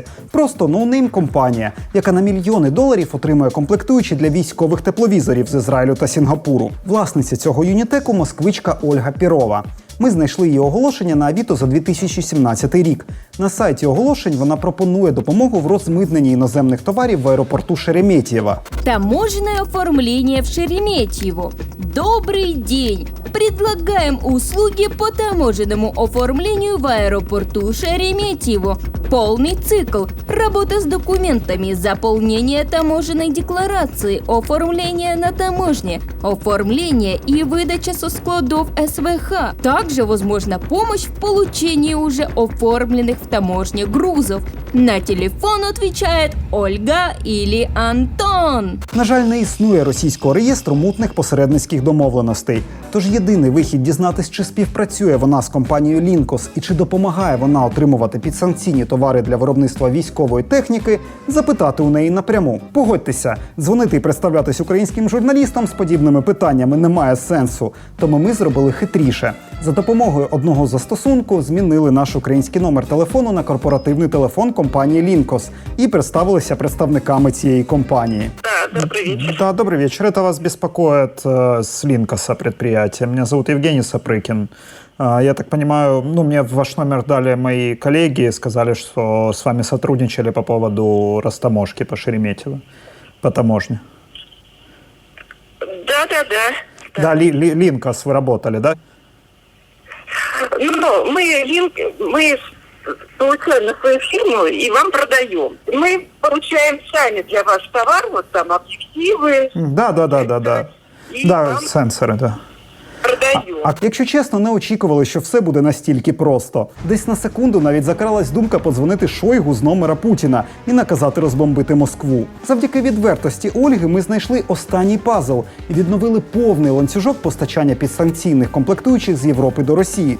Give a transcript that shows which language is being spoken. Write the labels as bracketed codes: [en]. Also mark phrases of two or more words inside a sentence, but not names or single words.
[uk] Просто ноунейм компанія, яка на мільйони доларів отримує комплектуючі для військових тепловізорів з Ізраїлю та Сінгапуру. Власниця цього Unitec – москвичка Ольга Пірова. Ми знайшли її оголошення на Авито за 2017 рік. На сайті оголошень вона пропонує допомогу в розмитненні іноземних товарів в аеропорту Шереметьєво. [ru] Таможенное оформление в Шереметьево. Добрый день! Предлагаем услуги по таможенному оформлению в аэропорту Шереметьево. Полный цикл. Работа с документами, заполнение таможенной декларации, оформление на таможне, оформление и выдача со складов СВХ. Также возможна помощь в получении уже оформленных в таможне грузов. На телефон отвечает Ольга или Антон. [uk] На жаль, не існує російського реєстру мутних посередницьких домовленостей. Тож єдиний вихід дізнатись, чи співпрацює вона з компанією Лінкос і чи допомагає вона отримувати підсанкційні товари для виробництва військової техніки, запитати у неї напряму. Погодьтеся, дзвонити і представлятись українським журналістам з подібними питаннями немає сенсу. Тому ми зробили хитріше. За допомогою одного застосунку змінили наш український номер телефону на корпоративний телефон компанії Лінкос і представилися представниками цієї компанії. [ru] Да, добрый вечер. Да, добрый вечер. Это вас беспокоит с Линкоса предприятия. Меня зовут Евгений Сапрыкин. Я так понимаю, мне ваш номер дали мои коллеги, сказали, что с вами сотрудничали по поводу растаможки по Шереметьево, по таможне. Да, Линкос вы работали, да? Ну, мы получаем на свою фирму и вам продаем. Мы получаем сами для вас товар, вот там объективы. Да. И Да, вам сенсори, да. продаем. [uk] А якщо чесно, не очікували, що все буде настільки просто. Десь на секунду навіть закралась думка подзвонити Шойгу з номера Путіна і наказати розбомбити Москву. Завдяки відвертості Ольги ми знайшли останній пазл і відновили повний ланцюжок постачання підсанкційних комплектуючих з Європи до Росії.